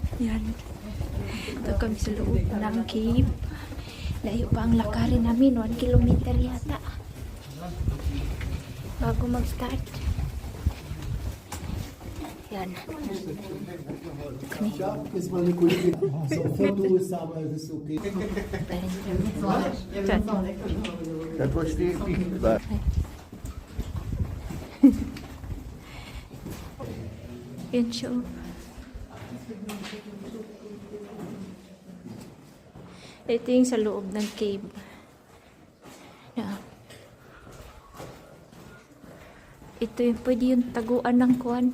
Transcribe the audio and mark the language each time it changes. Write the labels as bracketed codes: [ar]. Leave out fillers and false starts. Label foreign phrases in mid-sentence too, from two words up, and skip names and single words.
[tl] Yan. Ito kami sa loob ng cave. Layo pa ang lakarin namin. 1 kilometer yata. Bago mag-start. Yan. [de] Ja, ist meine Kollegin. So, Foto ist aber, das ist okay. Das verstehe ich nicht. [tl] Yan siya. Ito yung sa loob ng cave. Yan. Ito yung pwede yung taguan ng kuwan.